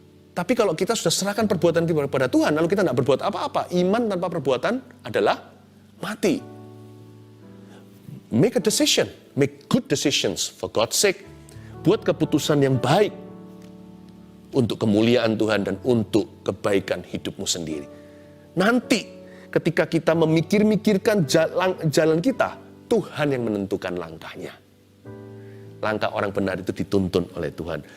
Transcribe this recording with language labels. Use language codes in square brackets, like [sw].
[id] Tapi kalau kita sudah serahkan perbuatan kita kepada Tuhan, lalu kita tidak berbuat apa-apa, iman tanpa perbuatan adalah mati. [en] Make a decision, make good decisions for God's sake. [id] Buat keputusan yang baik untuk kemuliaan Tuhan dan untuk kebaikan hidupmu sendiri. Nanti ketika kita memikir-mikirkan jalan kita, Tuhan yang menentukan langkahnya. Langkah orang benar itu dituntun oleh Tuhan.